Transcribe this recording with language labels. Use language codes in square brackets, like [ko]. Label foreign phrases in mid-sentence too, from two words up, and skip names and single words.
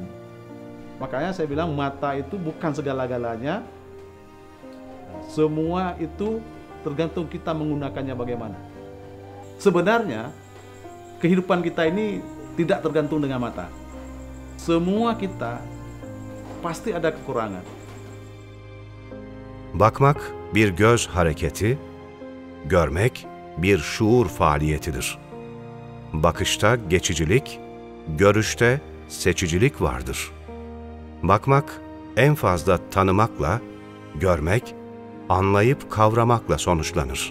[id] Makanya saya bilang mata itu bukan segala-galanya. Semua itu tergantung kita menggunakannya bagaimana. Sebenarnya kehidupan kita ini tidak tergantung dengan mata. Semua kita pasti ada kekurangan. [tr] Bakmak bir göz hareketi, görmek bir şuur faaliyetidir. Bakışta geçicilik, görüşte seçicilik vardır. Bakmak en fazla tanımakla, görmek, anlayıp kavramakla sonuçlanır.